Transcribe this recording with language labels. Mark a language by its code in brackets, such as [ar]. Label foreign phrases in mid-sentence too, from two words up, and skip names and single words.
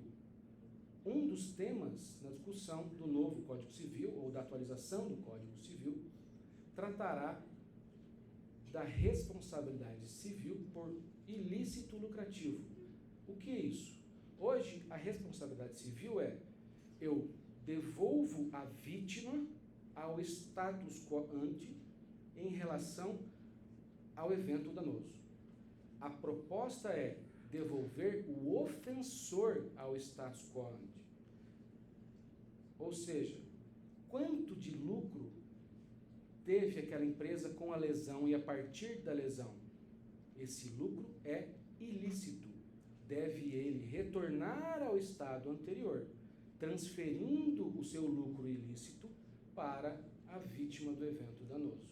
[pt] Um dos temas na discussão do novo Código Civil, ou da atualização do Código Civil, tratará da responsabilidade civil por ilícito lucrativo. O que é isso? Hoje, a responsabilidade civil é: eu devolvo a vítima ao [la] status quo ante [pt] em relação ao evento danoso. A proposta é devolver o ofensor ao [la] status quo ante. [pt] Ou seja, quanto de lucro teve aquela empresa com a lesão e a partir da lesão? Esse lucro é ilícito. Deve ele retornar ao estado anterior, transferindo o seu lucro ilícito para a vítima do evento danoso.